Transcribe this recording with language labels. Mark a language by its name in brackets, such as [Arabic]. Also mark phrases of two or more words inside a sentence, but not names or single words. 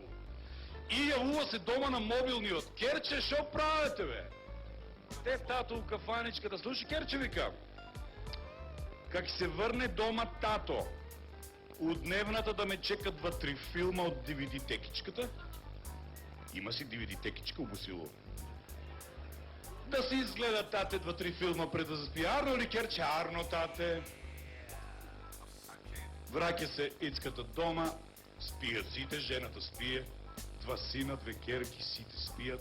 [Bulgarian] И явува се дома на мобилния от Керче, шо правите, бе? Те тато у кафаничката, слушай, Керче, вика, как се върне дома тато, от дневната да ме чекат 2-3 филма от DVD-текичката, има си DVD-текичка у Босило. Да си изгледа тате 2-3 филма пред да заспи. Арно ли, Керче? Арно, тате. Враќа се ицката дома, спият сите, жената спие, 2 сина, 2 керки, сите спият.